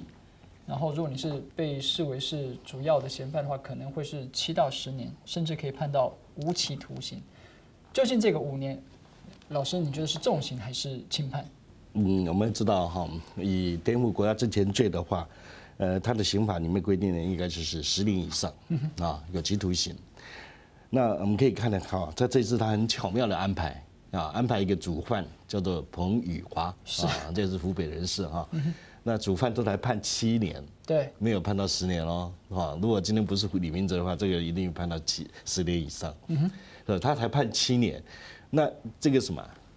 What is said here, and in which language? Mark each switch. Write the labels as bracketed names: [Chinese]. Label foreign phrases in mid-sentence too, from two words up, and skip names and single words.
[Chinese] 然後，如果你是被視為是主要的嫌犯的話，可能會是7到10年，甚至可以判到無期徒刑。究竟這個5年，老師你覺得是重刑還是輕判？我們知道哈，以顛覆國家政權罪的話，它的刑法裡面規定的應該就是10年以上有期徒刑。那我們可以看得到，在這次他很巧妙的安排安排一個主犯叫做彭宇華，這是湖北人士哈。那主犯都才判7年，對，沒有判到10年咯，如果今天不是李明哲的話，這個一定判到10年以上。他才判7年，那這個什麼？